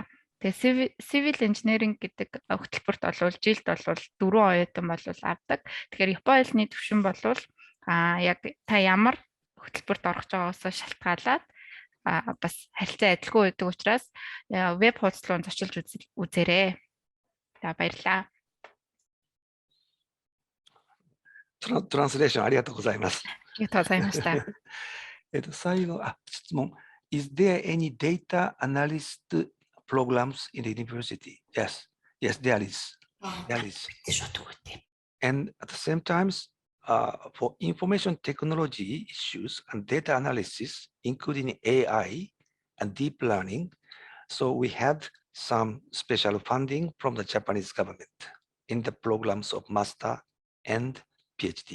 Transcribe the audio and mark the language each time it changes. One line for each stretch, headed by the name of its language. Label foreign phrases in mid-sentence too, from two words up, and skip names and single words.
Mongolian: Тэгээ
English: civil engineering
Mongolian: гэдэг хөтөлбөрт бол жилд бол 4 оюутан бол авдаг. Тэгэхээр Японы хэлний түвшин бол яг та ямар хөтөлбөрт орох байгаагаас шалтгаалаад бас харилцаа адилгүй байдаг учраас веб хуудас руу зочилж үзээрэй. За баярлалаа.
Japanese: トランスレーションありがとうございます。ありがとうございました。最後、質問。
English: Is there any data analyst programs in the university? Yes. Yes, there is. There is. And at the same time, for information technology issues and data analysis, including AI and deep learning, so we had some special funding from the Japanese government in the programs of master and PhD.